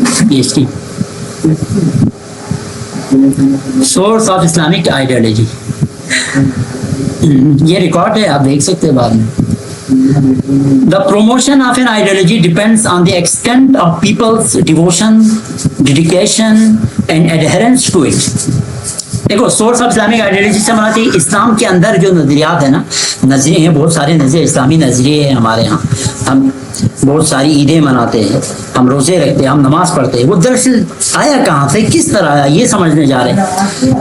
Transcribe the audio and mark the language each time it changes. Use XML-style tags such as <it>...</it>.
<ur>یہ اس کی source of Islamic ideology, یہ ریکارڈ ہے، آپ دیکھ سکتے ہیں بعد میں.</ur> <en>The promotion of an ideology depends on the extent of people's devotion, dedication and adherence to it.</en> <ur>دیکھو سورس آف اسلامک آئیڈیالوجی سے مراد اسلام کے اندر جو نظریات ہیں نا، نظریے ہیں بہت سارے، نظریے اسلامی نظریے ہیں ہمارے ہاں. ہم بہت ساری عیدیں مناتے ہیں، ہم روزے رکھتے ہیں، ہم نماز پڑھتے ہیں. وہ دراصل آیا کہاں سے، کس طرح آیا، یہ سمجھنے جا رہے ہیں.</ur>